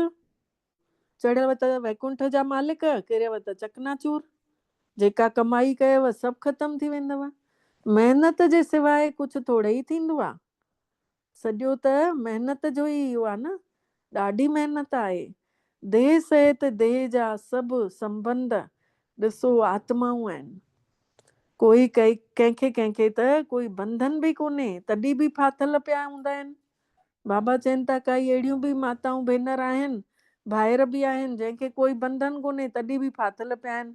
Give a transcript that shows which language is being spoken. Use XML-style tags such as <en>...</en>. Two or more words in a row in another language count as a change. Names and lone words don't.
<sd>चढ़ियव त वैकुंठ जा मालिक, किरियव त चकनाचूर। जेका कमाई कयव सभु ख़तमु थी वेंदव। महिनत जे सवाइ कुझु थोरे ई थींदो आहे। सॼो त महिनत जो ई इहो आहे न, ॾाढी महिनत आहे। देह सहित देह जा सभु संबंध ॾिसो आत्माऊं आहिनि। कोई कंहिंखे त कोई बंधन बि कोन्हे, तॾहिं बि फाथल पिया हूंदा आहिनि। बाबा चवनि था काई अहिड़ियूं बि माताऊं भेनर आहिनि, भाइर बि आहिनि, जंहिंखे कोई बंधन कोन्हे तॾहिं बि फाथल पिया आहिनि।</sd>